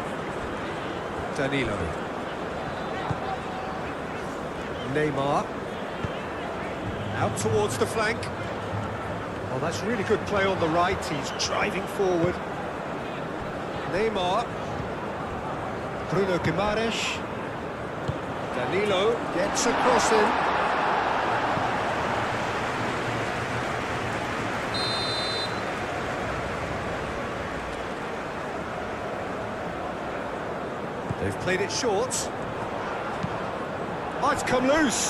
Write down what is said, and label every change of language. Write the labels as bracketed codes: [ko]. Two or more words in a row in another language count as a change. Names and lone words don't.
[en] Danilo. Neymar. Out towards the flank. Oh, that's really good play on the right. He's driving forward. Neymar. Bruno Guimaraes. Danilo gets a cross in. They've played it short. Oh, it's come loose.